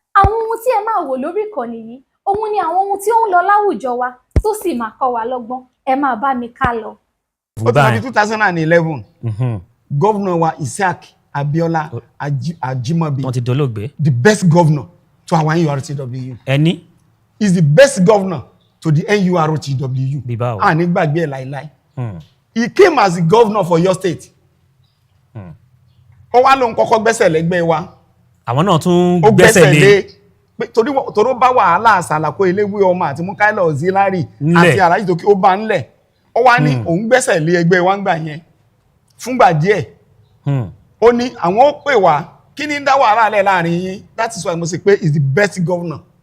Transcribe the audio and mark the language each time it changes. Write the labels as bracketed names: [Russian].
[Yoruba] Àwọn ohun tí ẹ máa wò lórí ìkànnì yìí, òun ni àwọn ohun tí ó ń lọ láwùjọ wa tó sì máa kọ́ wa lọ́gbọ́n. Ẹ máa bá mi ká lọ. Ó ti wá di 2011. Governor wa Isiaq Abiola Ajimobi. Wọ́n ti dolóògbé. [English] The best governor to our NURTW. [Yoruba] Ẹni. [English] Is the best governor to the NURTW. [Yoruba] Bíbáwo. A ní gbàgbé ẹ̀ láíláí. [English] He came as the governor for your state. [Yoruba] Ó wá lóun kọ́kọ́ gbẹ́sẹ̀ lẹ́gbẹ́ wa. Àwọn náà tún gbẹ́sẹ̀ lé. Torí bá wàhálà Sàlàkó Eléwé ọmọ àti Mukaila Auxiliary àti Alhaji Toki ó bá ńlẹ̀. Ó wá ní òun gbẹ́sẹ̀ lé ẹgbẹ́ wa ńgbà yẹn fúngbà díẹ̀. Ó ní àwọn ó pè wá kí ni ń dá wàhálà lẹ̀ láàrin yín. [English] That is why [Yoruba] mo [English] say [Yoruba] pé [English] is the best governor.